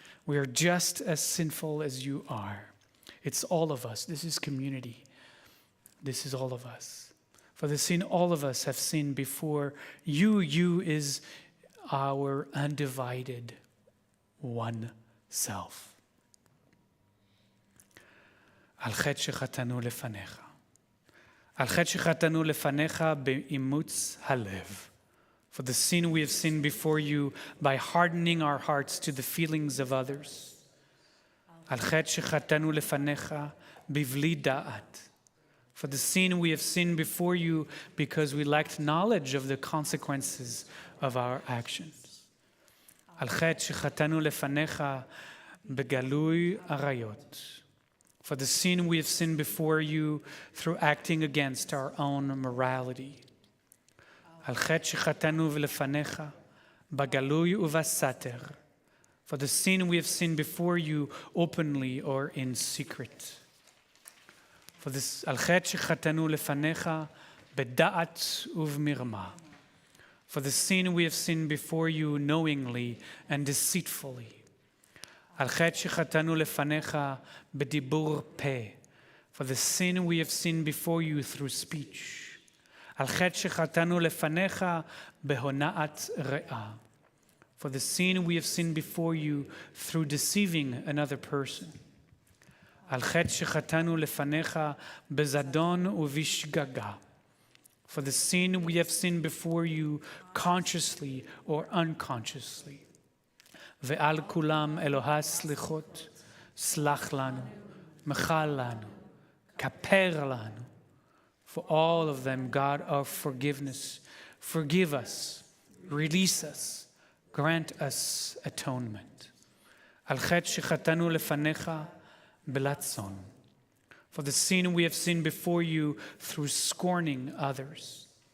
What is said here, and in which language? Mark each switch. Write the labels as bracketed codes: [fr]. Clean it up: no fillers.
[en] We are just as sinful as you are. It's all of us. This is community. This is all of us. For the sin all of us have sinned before you. You is our undivided one self. [he] על חטא שחטאנו לפניך. על חטא שחטאנו לפניך באימוץ הלב. [en] For the sin we have sinned before you by hardening our hearts to the feelings of others. [he] על חטא שחטאנו לפניך בבלי דעת. [en] For the sin we have sinned before you because we lacked knowledge of the consequences of our actions. [he] על חטא שחטאנו לפניך בגלוי עריות. [en] For the sin we have sinned before you through acting against our own morality. [he] על חטא שחטאנו לפניך בגלוי ובסתר. [en] For the sin we have sinned before you openly or in secret. For this [he] על חטא שחטאנו לפניך בדעת ובמרמה. [en] For the sin we have sinned before you knowingly and deceitfully. [he] על חטא שחטאנו לפניך בדיבור פה. [en] For the sin we have sinned before you through speech. [he] על חטא שחטאנו לפניך בהונאת רעה. [en] For the sin we have sinned before you through deceiving another person. [he] על חטא שחטאנו לפניך בזדון ובשגגה. [en] For the sin we have sinned before you consciously or unconsciously. [he] ועל כולם אלוהי סליחות, סלח לנו, מחל לנו, כפר לנו. [en] For all of them, God of forgiveness, forgive us, release us, grant us atonement. [he] על חטא שחטאנו לפניך בלצון. [en] for the sin we have sinned before you through scorning others.